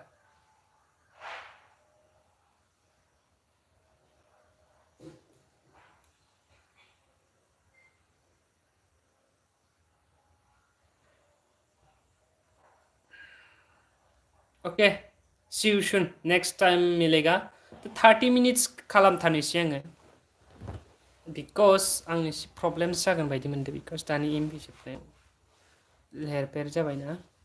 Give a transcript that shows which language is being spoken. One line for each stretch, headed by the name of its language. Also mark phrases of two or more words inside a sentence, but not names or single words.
English: OK see you soon next time
Hindi: मिलेगा तो
Bodo: 30 मिनिट्स खालामथारनोसै आङो बिकज आं एसे प्रब्लेम्स जागोन बायदि मोनदों बिकज दानि एमबि जोबनायाव हेरफेर जाबायना